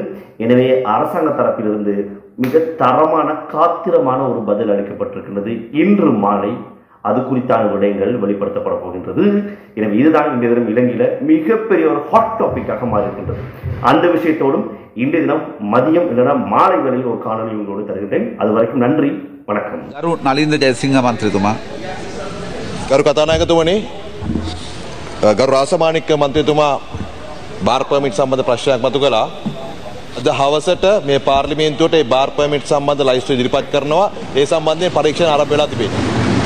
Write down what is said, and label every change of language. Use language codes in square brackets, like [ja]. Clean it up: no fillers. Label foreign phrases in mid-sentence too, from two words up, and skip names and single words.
[ta] எனவே அரசாங்க தரப்பிலிருந்து மிக தரமான காத்திரமான ஒரு பதில் அளிக்கப்பட்டிருக்கின்றது. இன்று மாலை அது குறித்தான விடயங்கள் வெளிப்படுத்தப்பட போகின்றது. எனவே இதுதான் இன்றைய தினம் இலங்கையில மிகப்பெரிய ஒரு [en] hot topic [ta] மாறியிருக்கின்றது. அந்த விஷயத்தோடும் இன்றைய தினம் மதியம் இல்லைனா மாலை வேளையில் ஒரு காணொலி உங்களோடு தருகின்றேன். அது வரைக்கும் நன்றி, வணக்கம். [si] ගරු නලින්ද ජයසිංහ මන්ත්‍රීතුමා. ගරු කතානායකතුමනි, ගරු රාසමාණික්ක මන්ත්‍රීතුමා [en] bar permit [si] සම්බන්ධ ප්‍රශ්නයක් මතු කළා. අද හවසට මේ පාර්ලිමේන්තුවට ඒ [en] bar permit [si] සම්බන්ධ ලයිස්තු ඉදිරිපත් කරනවා. ඒ සම්බන්ධයෙන් පරීක්ෂණ ආරම්භ වෙලා තිබෙනවා.